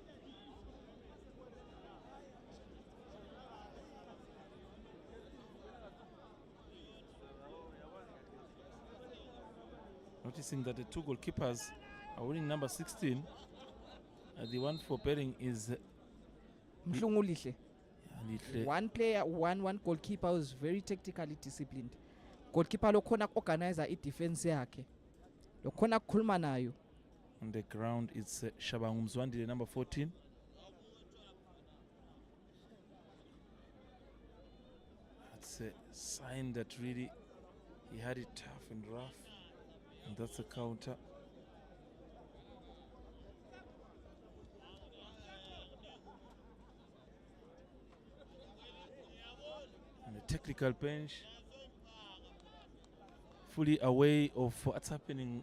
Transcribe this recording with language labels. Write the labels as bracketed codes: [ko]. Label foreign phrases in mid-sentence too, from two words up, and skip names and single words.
[en] Noticing that the 2 goalkeepers are wearing number 16. The one for Bering is Mhlungulihle. One player, one goalkeeper who's very tactically disciplined. [ss] Goalkeeper lokhona organizer i defense yakhe. Lokhona kukhuluma nayo. [en] On the ground, it's Shabangu Mzwandile, number 14. That's a sign that really he had it tough and rough. And that's a counter. And the technical bench, fully aware of what's happening.